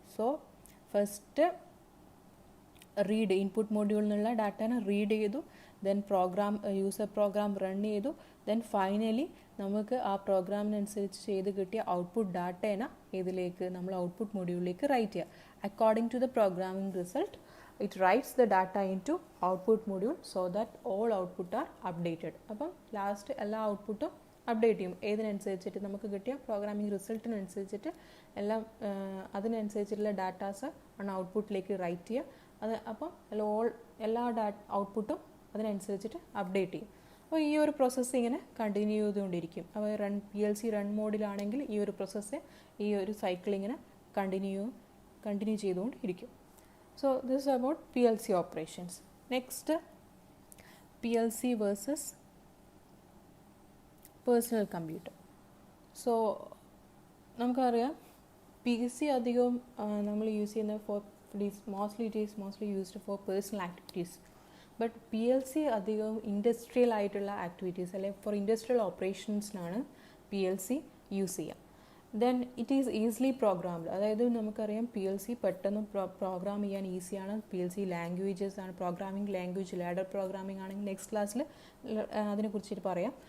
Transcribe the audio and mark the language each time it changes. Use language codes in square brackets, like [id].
[ml] So first read input മൊഡ്യൂളിൽ നിന്നുള്ള ഡാറ്റനെ read ചെയ്തു, then programme user program run ചെയ്തു, ദെൻ ഫൈനലി നമുക്ക് ആ പ്രോഗ്രാമിനനുസരിച്ച് ചെയ്ത് കിട്ടിയ ഔട്ട്പുട്ട് ഡാറ്റേനെ ഇതിലേക്ക് നമ്മൾ ഔട്ട്പുട്ട് മൊഡ്യൂളിലേക്ക് റൈറ്റ് ചെയ്യുക. [en] According to the programming result it writes the data into output module so that all output are updated. [ml] അപ്പം ലാസ്റ്റ് എല്ലാ ഔട്ട്പുട്ടും അപ്ഡേറ്റ് ചെയ്യും ഏതിനനുസരിച്ചിട്ട് നമുക്ക് കിട്ടിയ പ്രോഗ്രാമിംഗ് റിസൾട്ടിനനുസരിച്ചിട്ട് എല്ലാം അതിനനുസരിച്ചിട്ടുള്ള ഡാറ്റാസ് ആണ് ഔട്ട്പുട്ടിലേക്ക് റൈറ്റ് ചെയ്യുക. അത് അപ്പം എല്ലാ ഔട്ട്പുട്ടും അതിനനുസരിച്ചിട്ട് അപ്ഡേറ്റ് ചെയ്യും. അപ്പോൾ ഈ ഒരു പ്രോസസ്സ് ഇങ്ങനെ കണ്ടിന്യൂ ചെയ്തുകൊണ്ടിരിക്കും. അപ്പോൾ PLC റൺ മോഡിലാണെങ്കിൽ ഈ ഒരു പ്രോസസ്സ് ഈ ഒരു സൈക്കിൾ ഇങ്ങനെ കണ്ടിന്യൂ ചെയ്തുകൊണ്ടിരിക്കും. [en] So this is about PLC operations. Next, PLC versus personal computer. So [ml] നമുക്കറിയാം PC അധികവും നമ്മൾ യൂസ് ചെയ്യുന്ന [en] mostly it is mostly used for personal activities. [ml] But PLC അധികവും ഇൻഡസ്ട്രിയൽ ആയിട്ടുള്ള ആക്ടിവിറ്റീസ് അല്ലെങ്കിൽ ഫോർ ഇൻഡസ്ട്രിയൽ ഓപ്പറേഷൻസിനാണ് PLC യൂസ് ചെയ്യുക. [en] Then it is easily programmed. [ml] അതായത് നമുക്കറിയാം PLC പെട്ടെന്ന് പ്രോഗ്രാം ചെയ്യാൻ ഈസിയാണ്. PLC ലാംഗ്വേജസ് ആണ്, പ്രോഗ്രാമിംഗ് ലാംഗ്വേജ് ലാഡർ പ്രോഗ്രാമിംഗ് ആണെങ്കിൽ നെക്സ്റ്റ് ക്ലാസ്സിൽ അതിനെക്കുറിച്ചിട്ട് പറയാം.